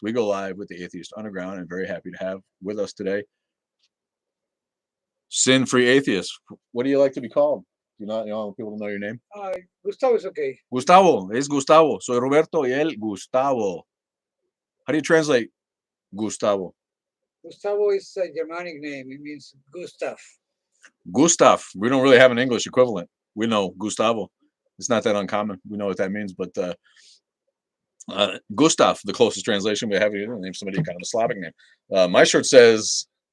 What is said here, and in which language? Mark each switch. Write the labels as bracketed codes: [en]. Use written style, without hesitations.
[en] We go live with the Atheist Underground, and very happy to have with us today sin-free atheist. What do you like to be called? Do you not want people to know your name? Gustavo is okay. [es] Gustavo, es Gustavo. Soy Roberto y él Gustavo. [en] How do you translate Gustavo? Gustavo is a Germanic name. It means Gustav. Gustav. We don't really have an English equivalent. We know Gustavo. It's not that uncommon. We know what that means, but Gustav, the closest translation we have, name somebody kind of a Slavic name. My shirt says.